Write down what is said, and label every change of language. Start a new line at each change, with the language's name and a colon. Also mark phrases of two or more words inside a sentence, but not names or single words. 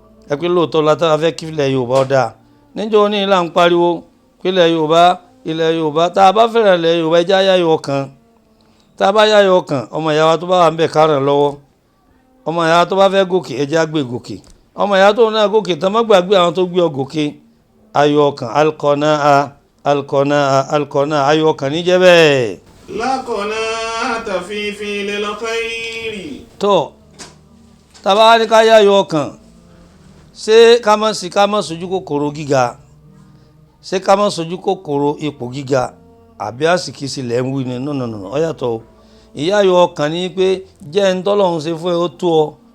Yoruba: Ẹ pé lóòótọ́ la tá a fẹ́ kí ilẹ̀ Yorùbá ó dáa. Níjọ́ ní là ń pariwo pé ilẹ̀ Yorùbá, ilẹ̀ Yorùbá. Tá a bá fẹ́ràn ilẹ̀ Yorùbá, ẹ jẹ́ á yáyọ̀ ọkàn. Tá a bá yáyọ̀ ọkàn, ọmọ ìyá wa tó bá wà ń bẹ̀ ká ràn lọ́wọ́. Ọmọ ìyá wa tó bá fẹ́ gòkè, ẹ jẹ́ á gbé gòkè. Ọmọ ìyá tóun náà gòkè tán, má gbàgbé àwọn tó gbé ọ gòkè. Ayọ̀ ọkàn,
Arabic: القناعة، القناعة، القناعة,
Yoruba: ayọ̀ ọkàn ní jẹ́ bẹ́ẹ̀.
Arabic: لا قناعة في فعل الخير.
Yoruba: Tó, tá a bá wá ní ká yáyọ̀ ọkàn, ṣé ká má sì, ká má sojú kòkòrò gíga? Ṣé ká má sojú kòkòrò ipò gíga? Àbí àsìkí sí lẹ̀ ń wí ni?
English: No, no, no, no,
Yoruba: ó yàtọ̀ o. Ìyáyọ̀ ọkàn ni pé jẹ́ ń tọ́lọ́run ṣe fún ẹ, ó tó ọ.